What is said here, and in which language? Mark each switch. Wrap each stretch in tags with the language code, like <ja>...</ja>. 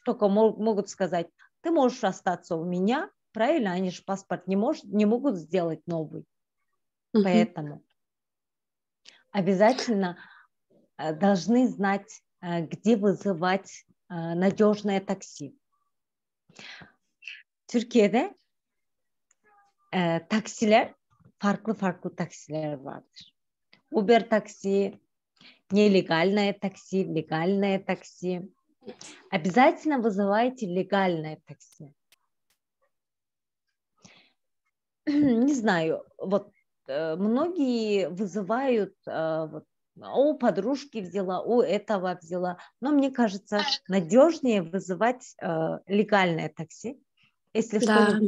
<ru>Только могут сказать, ты можешь остаться у меня, правильно? Они же паспорт не могут сделать новый. Поэтому обязательно должны знать, где вызывать надежное такси.</ru> <tr>Türkiye'de taksiler, farklı taksiler vardır.</tr> <ru>Uber taksi, нелегальное такси, легальное такси. Обязательно вызывайте легальное такси. Не знаю, вот многие вызывают, у подружки взяла, у этого взяла, но мне кажется, надежнее вызывать легальное такси, если что-нибудь</ru>